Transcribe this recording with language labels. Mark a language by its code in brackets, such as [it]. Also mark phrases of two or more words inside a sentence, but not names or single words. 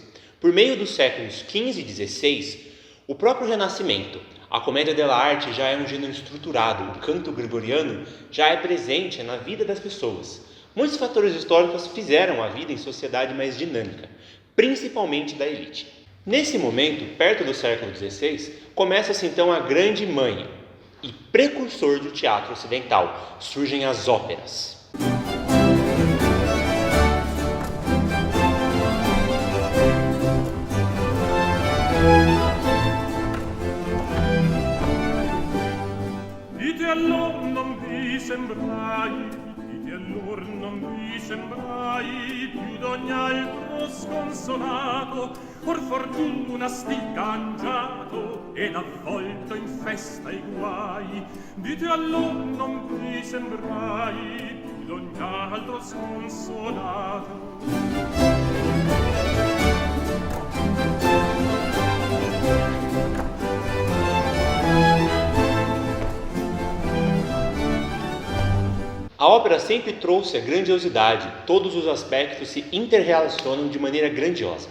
[pt] Por meio dos séculos XV e XVI, o próprio Renascimento, a comédia dell'arte já é um gênero estruturado, o canto gregoriano já é presente na vida das pessoas. Muitos fatores históricos fizeram a vida em sociedade mais dinâmica, principalmente da elite. Nesse momento, perto do século XVI, começa-se então a grande mãe e precursor do teatro ocidental. Surgem as óperas. [it] Dite allor non vi sembrai, dite allor non vi sembrai, più d'ogni altro sconsolato, or fortuna sti cangiato, ed avvolto in festa e guai. Dite allor non vi sembrai, più d'ogni altro sconsolato. [pt] A ópera sempre trouxe a grandiosidade, todos os aspectos se interrelacionam de maneira grandiosa.